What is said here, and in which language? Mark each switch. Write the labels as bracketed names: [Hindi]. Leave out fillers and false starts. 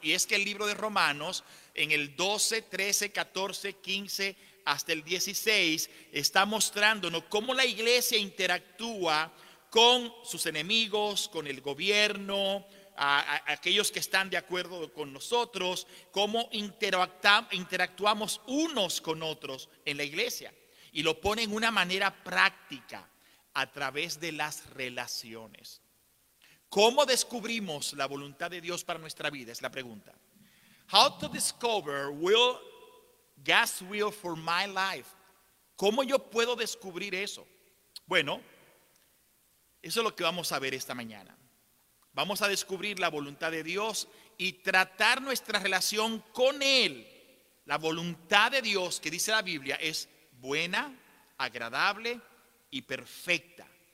[Spanish] Y es que el libro de Romanos, en el 12, 13, 14, 15, hasta el 16, está mostrándonos cómo la iglesia interactúa con sus enemigos, con el gobierno, a aquellos que están de acuerdo con nosotros, cómo interactuamos unos con otros en la iglesia. Y lo pone en una manera práctica, a través de las relaciones. ¿Cómo descubrimos la voluntad de Dios para nuestra vida? Es la pregunta. [English] How to discover God's will for my life? [Spanish] ¿Cómo yo puedo descubrir eso? Bueno, eso es lo que vamos a ver esta mañana. Vamos a descubrir la voluntad de Dios y tratar nuestra relación con Él. La voluntad de Dios, que dice la Biblia, es buena, agradable y perfecta.